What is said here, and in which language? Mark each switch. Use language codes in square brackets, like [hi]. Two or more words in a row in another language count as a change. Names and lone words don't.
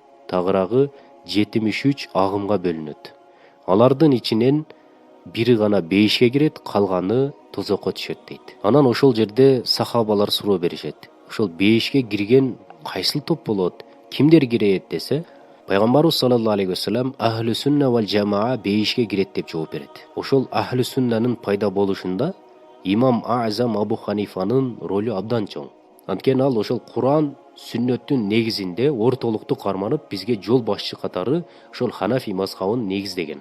[ky] Тагыраагы 73 агымга бөлүнөт. Алардын ичинен бири гана бейишке кирет, калганы тозокко түшөт" дейт. Анан ошол жерде сахабалар суроо беришет. Ошол бейишке кирген кайсыл топ болот? Кимдер кирет десе, Пайгамбарыбыз [ar] صلى الله عليه وسلم أهل السنة والجماعة [ky] бейишке кирет деп жооп берет. Ошол ахлу суннанын пайда болушунда Имам Азам Абу Ханифанын ролу абдан чоң. Анткени ал ошол Куран, сүннөттүн негизинде ортолукту карманып, бизге жол башчы катары ошол Ханафи мазхабын негиздеген.